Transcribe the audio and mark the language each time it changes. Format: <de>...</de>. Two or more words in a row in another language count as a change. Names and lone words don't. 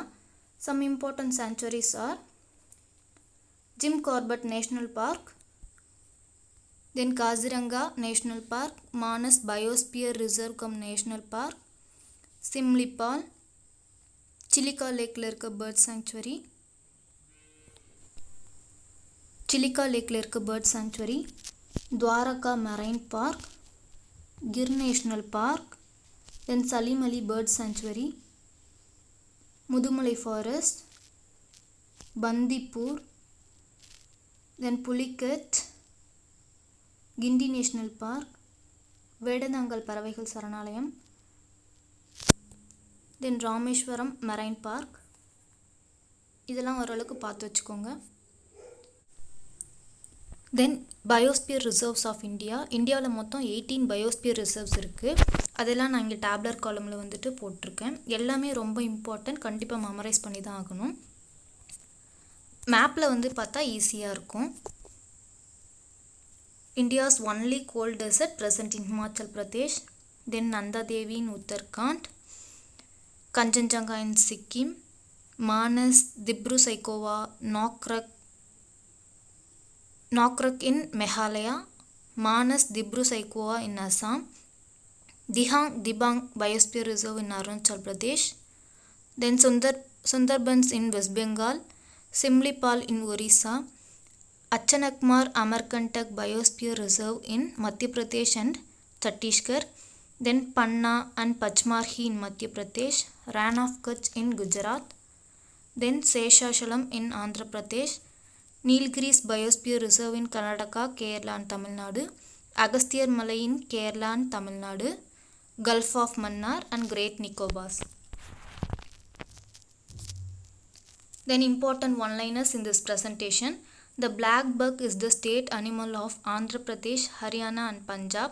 <en>Some important sanctuaries are Jim Corbett National Park, then Kaziranga National Park, Manas Biosphere Reserve cum National Park, Simlipal, Chilika Lake Lerka Bird Sanctuary, Chilika Lake Lerka Bird Sanctuary, Dwaraka Marine Park, Gir National Park, then Salim Ali Bird Sanctuary, Mudumalai Forest, Bandipur, then Pulikat, Gindi National Park, Vedanangal Paravaigal Saranalayam, then Rameshwaram Marine Park.</en> <ta>இதெல்லாம் ஓரளவுக்கு பார்த்து வச்சுக்கோங்க.</ta> <en>Then biosphere reserves of India.</en> <ta>இந்தியாவில் மொத்தம் 18</ta> <en>biosphere reserves</en> <ta>இருக்குது. அதெல்லாம் நான் இங்கே</ta> <en>tabular columnil</en> <ta>வந்துட்டு போட்டிருக்கேன். எல்லாமே ரொம்ப இம்பார்ட்டன்ட், கண்டிப்பாக மெமரைஸ் பண்ணி தான் ஆகணும். மேப்பில் வந்து பார்த்தா ஈஸியாக இருக்கும்.</ta> <en>India's only cold desert present in Himachal Pradesh, then Nanda Devi in Uttarakhand, Kanchenjunga in Sikkim, Manas, Dibru-Saikhowa, Nokrak in Meghalaya, Manas, Dibru-Saikhowa in Assam, Dibang Biosphere Reserve in Arunachal Pradesh, then Sundarbans in West Bengal, Simlipal in Orissa, Achanakmar Amarkantak Biosphere Reserve in Madhya Pradesh and Chhattisgarh, then Panna and Pachmarhi in Madhya Pradesh, Rann of Kutch in Gujarat, Then Seshashalam in Andhra Pradesh, Nilgiris Biosphere Reserve in Karnataka, Kerala and Tamil Nadu, Agasthyar Malai in Kerala and Tamil Nadu, Gulf of Mannar and Great Nicobars. Then important one-liners in this presentation. The black buck is the state animal of Andhra Pradesh, Haryana and Punjab.</en>